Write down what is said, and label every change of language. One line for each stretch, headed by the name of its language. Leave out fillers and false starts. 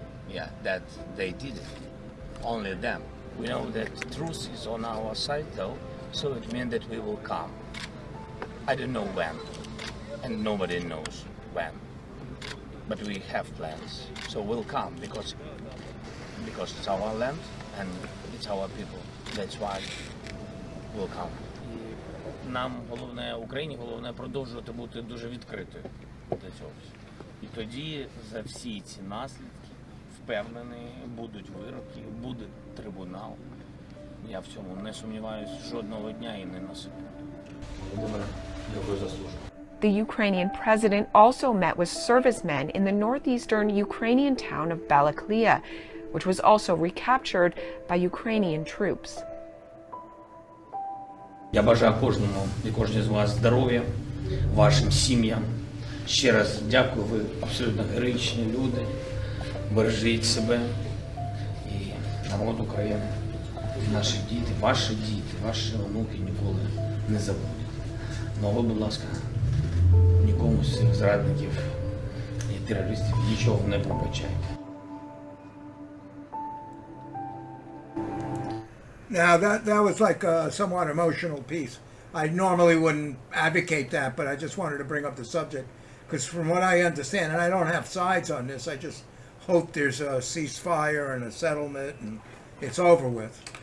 English: Yeah, that they did it. Only them. We know that truth is on our side though, so it means that we will come. I don't know when. And nobody knows when. but we have plans. So we'll come because it's our land and it's our people. That's why we'll come.
Ukrainian: Нам головне, Україні головне продовжувати бути дуже відкритою для цього. І тоді за всі ці наслідки, впевнений, будуть вироки, буде трибунал. Я в цьому не сумніваюся жодного дня і не на секунду. Володимире, дякую за службу.
English: The Ukrainian president also met with servicemen in the northeastern Ukrainian town of Balaklia, which was also recaptured by Ukrainian troops.
Ukrainian: Я бажаю кожному і кожній з вас здоров'я, вашим сім'ям. Ще раз дякую, ви абсолютно героїчні люди. Бережіть себе і народ України. Наші діти, ваші онуки ніколи не забудуть. Ну, ви, будь ласка, нікому з цих зрадників і терористів нічого не пробачайте.
English: Now that was like a somewhat emotional piece. I normally wouldn't advocate that, but I just wanted to bring up the subject because from what I understand, and I don't have sides on this, I just hope there's a ceasefire and a settlement and it's over with.